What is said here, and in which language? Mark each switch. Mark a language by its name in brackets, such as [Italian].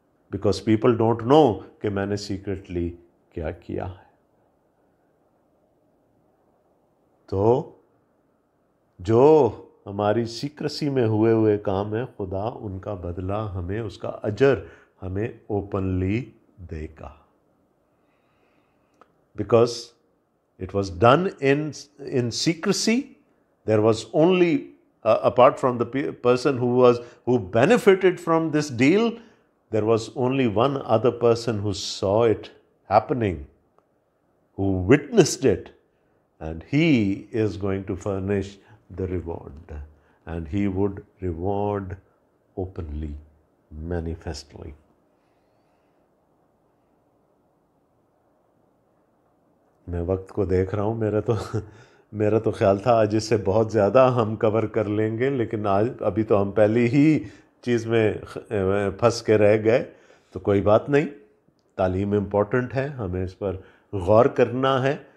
[English] because people don't know [Urdu] کہ میں نے سیکرٹلی کیا کیا ہے. تو جو ہماری سیکرسی میں ہوئے کام ہے، خدا ان کا بدلہ ہمیں، اس کا اجر ہمیں openly they God. [English] Because it was done in secrecy. There was only apart from the person who benefited from this deal, there was only one other person who saw it happening, who witnessed it, and he is going to furnish the reward, and he would reward openly, manifestly. [Urdu] میں وقت کو دیکھ رہا ہوں، میرا تو خیال تھا آج اس سے بہت زیادہ ہم کور کر لیں گے، لیکن ابھی تو ہم پہلی ہی چیز میں پھنس کے رہ گئے. تو کوئی بات نہیں، تعلیم امپورٹنٹ ہے، ہمیں اس پر غور کرنا ہے.